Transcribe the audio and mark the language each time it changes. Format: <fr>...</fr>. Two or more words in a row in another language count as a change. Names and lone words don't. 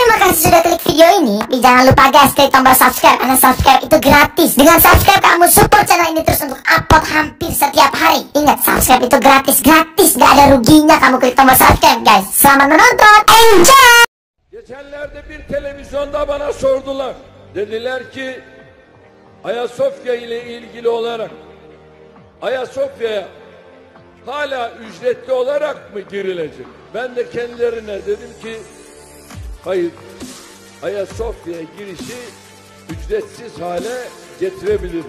<id>kasih sudah klik video ini, jangan lupa guys klik tombol subscribe karena subscribe itu gratis. Dengan subscribe kamu support channel ini terus untuk upload hampir setiap hari. Ingat, subscribe itu gratis, gak ada ruginya kamu klik tombol subscribe guys. Selamat menonton, enjoy.</id> <tr>Geçenlerde bir televizyonda bana sordular. Dediler ki Ayasofya ile ilgili olarak Ayasofya'ya hala ücretli olarak mı girilecek? Ben de kendilerine dedim ki hayır, Ayasofya'ya girişi ücretsiz hale getirebiliriz.</tr>